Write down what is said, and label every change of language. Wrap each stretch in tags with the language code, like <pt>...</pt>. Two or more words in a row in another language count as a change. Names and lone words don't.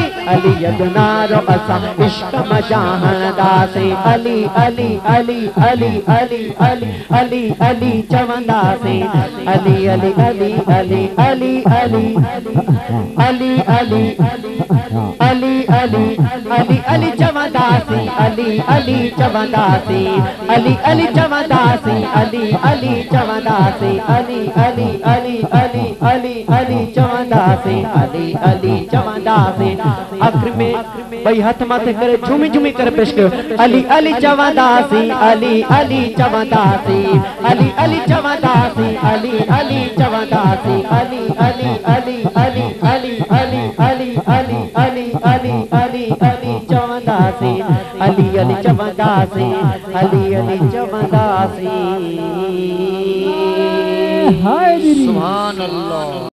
<sd>अली अजनारो असा इश्क मजाहंदा से अली अली अली अली अली अली अली अली चवंदा से अली अली अली अली अली अली अली अली अली अली अली अली चवंदा से अली अली चवंदा से अली अली चवंदा से अली अली चवंदा से अली अली अली अली अली अली चवंदा से अली अली चवंदा से</sd> <hi>आखिर में भाई हाथ माथे करे झूमी झूमी कर पेश करो</hi> <sd>अली अली चवंदा से अली अली चवंदा से अली अली चवंदा से अली अली चवंदा से अली अली अली अली अली अली अली अली अली अली अली अली चवंदा से अली अली चवंदा से अली अली चवंदा से।</sd> <hi>हाय दीदी</hi> <ar>سبحان الله.</ar>